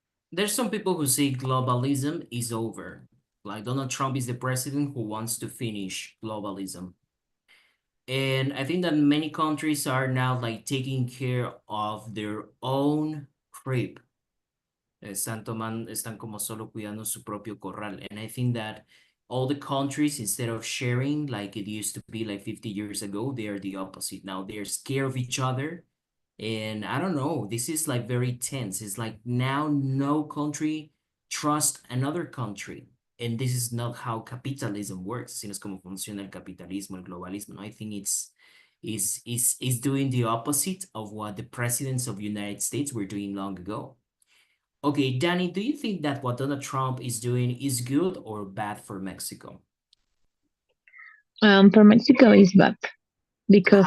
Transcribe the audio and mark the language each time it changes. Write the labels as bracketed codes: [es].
[en] There's some people who say globalism is over. Like Donald Trump is the president who wants to finish globalism. And I think that many countries are now like taking care of their own crib. [es] Están como solo cuidando su propio corral. [en] And I think that all the countries, instead of sharing like it used to be like 50 years ago, they are the opposite. Now they're scared of each other. And I don't know, this is like very tense. It's like now no country trusts another country. And this is not how capitalism works. [es] Así no es como funciona el capitalismo, el globalismo. [en] No, I think is doing the opposite of what the presidents of the United States were doing long ago. Okay, Danny, do you think that what Donald Trump is doing is good or bad for Mexico? For Mexico is bad because